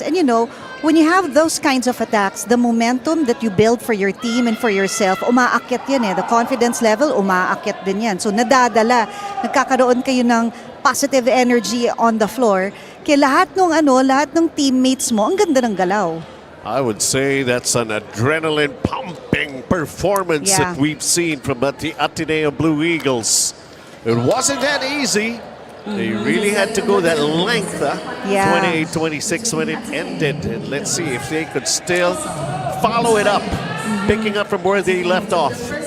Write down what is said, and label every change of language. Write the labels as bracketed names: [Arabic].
[English] And you know, when you have those kinds of attacks, the momentum that you build for your team and for yourself, [Filipino] umaakyat yan eh. [English] The confidence level, [Filipino] umaakyat din yan. [English] So [Filipino] nadadala, nagkakaroon kayo ng [English] positive energy on the floor. [Filipino] Kaya lahat ng teammates mo, ang ganda ng galaw. [English] I would say that's an adrenaline pumping performance that we've seen from the Ateneo Blue Eagles. It wasn't that easy. They really had to go that length, 28-26 when it ended. And let's see if they could still follow it up, picking up from where they left off.